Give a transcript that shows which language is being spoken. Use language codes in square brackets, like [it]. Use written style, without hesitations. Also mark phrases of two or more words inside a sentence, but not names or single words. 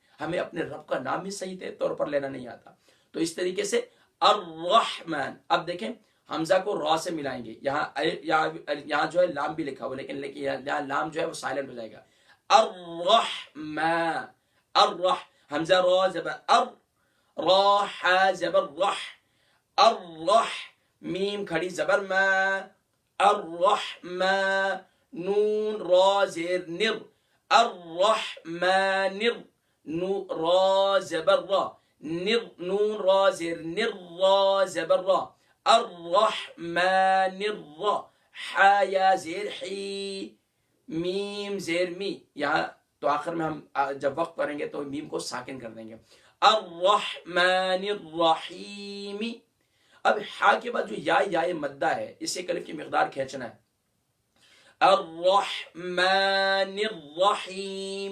[ur] ہمیں اپنے رب کا نام بھی صحیح طور پر لینا نہیں آتا. تو اس طریقے سے الرحمن. اب دیکھیں حمزہ کو را سے ملائیں گے. یہاں جو ہے لام بھی لکھا ہوا، لیکن یہاں لام جو ہے وہ سائلنٹ ہو جائے گا. الرحمن، الرح، حمزہ را زبر ار، را حا زبر رح، الرح، میم کھڑی زبر ما، الرحمن، نون را زیر نر، الرحمن، را زبر را، نون را زیر نر، را زبر را، الرحمن الرا، حا یا زیر حی، میم زیر می. یہاں تو آخر میں ہم جب وقت کریں گے تو میم کو ساکن کر دیں گے. [ar] الرحمن الرحیم. [ur] اب ہا کے بعد جو یا مدہ ہے، اسے الف کی مقدار کھینچنا ہے. [ar] الرحمن الرحیم.